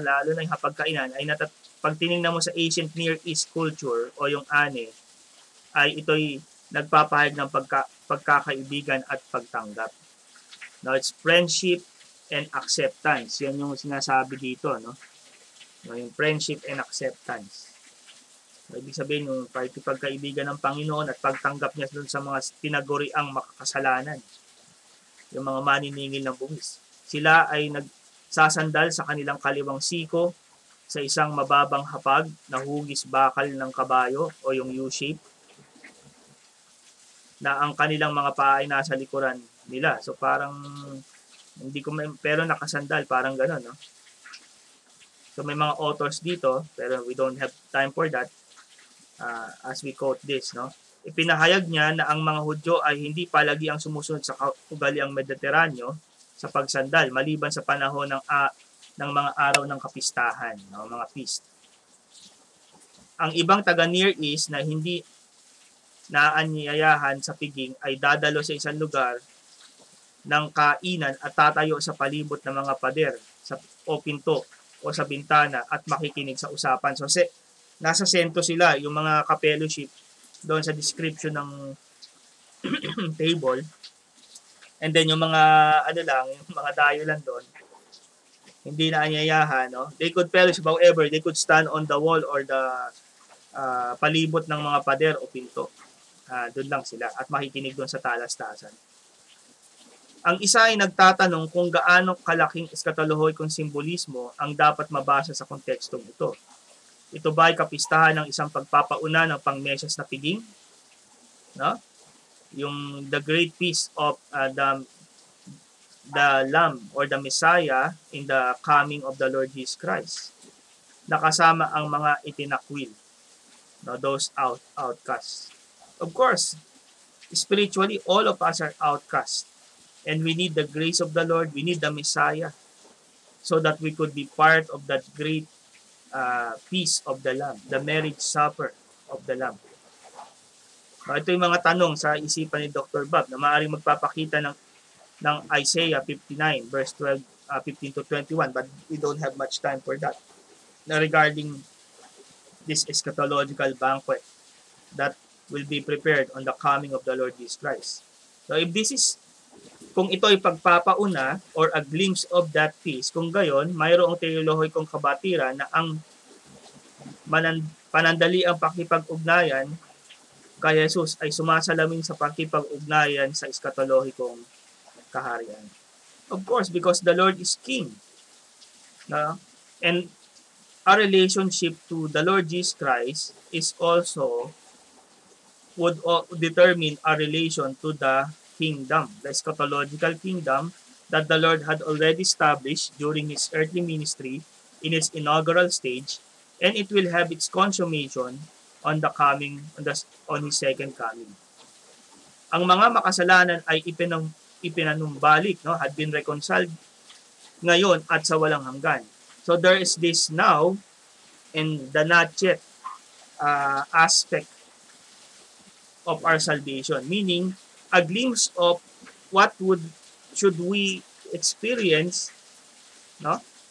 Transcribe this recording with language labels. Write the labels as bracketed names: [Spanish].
[Filipino] Lalo na yung hapagkainan, pag tinignan mo sa ancient Near East culture o yung ane, ay ito'y nagpapahayag ng pagkakaibigan at pagtanggap. [English] Now, it's friendship and acceptance. Yan yung sinasabi dito, no? No, yung friendship and acceptance. [Filipino] So, ibig sabihin yung pagkaibigan ng Panginoon at pagtanggap niya dun sa mga tinaguriang makakasalanan. Yung mga maniningil ng buwis. Sila ay nagsasandal sa kanilang kaliwang siko sa isang mababang hapag na hugis bakal ng kabayo o yung U-shape na ang kanilang mga paa ay nasa likuran nila. So parang hindi ko pero nakasandal, parang gano'n, no? [English] So may mga authors dito, pero we don't have time for that as we quote this, no? [Filipino] Ipinahayag niya na ang mga Hudyo ay hindi palagi ang sumusunod sa ugaliang Mediteraneo sa pagsandal, maliban sa panahon ng mga araw ng kapistahan, no? Mga feast. Ang ibang taga Near East na hindi naanyayahan sa piging ay dadalo sa isang lugar ng kainan at tatayo sa palibot ng mga pader o pinto o sa bintana at makikinig sa usapan. So nasa sentro sila, yung mga ka-fellowship doon sa description ng table. And then yung mga yung mga dayo lang doon, hindi na anyayahan, no? [English] They could fellowship, however, they could stand on the wall or the palibot ng mga pader o pinto. [Filipino] Doon lang sila at makikinig doon sa talastasan. Ang isa ay nagtatanong kung gaano kalaking eskatolohoikong simbolismo ang dapat mabasa sa kontekstong ito. Ito ba ay kapistahan ng isang pagpapauna ng pangmesyas na piging? No? [English] Yung the great feast of the Lamb or the Messiah in the coming of the Lord Jesus Christ. [Filipino] Nakasama ang mga itinakwil, no, those outcasts. [English] Of course, spiritually, all of us are outcasts. And we need the grace of the Lord, we need the Messiah, so that we could be part of that great feast of the Lamb, the marriage supper of the Lamb. [Filipino] Ito yung mga tanong sa isipan ni Dr. Bob na maaaring magpapakita ng Isaiah 59 verse 15 to 21, but we don't have much time for that, na regarding this eschatological banquet that will be prepared on the coming of the Lord Jesus Christ. So if this is, kung ito ay pagpapauna or a glimpse of that feast, kung gayon, mayroong teolohikong kabatiran na ang panandali ang pakipag-ugnayan kay Jesus ay sumasalamin sa pakipag-ugnayan sa eskatolohikong kaharian. [English] Of course, because the Lord is King. No? And our relationship to the Lord Jesus Christ is also would determine our relation to the kingdom, the eschatological kingdom that the Lord had already established during His earthly ministry in His inaugural stage, and it will have its consummation on His second coming. [Filipino] Ang mga makasalanan ay ipinanumbalik, no, had been reconciled ngayon at sa walang hanggan. [English] So there is this now and the not yet aspect of our salvation, meaning a glimpse of what should we experience, no?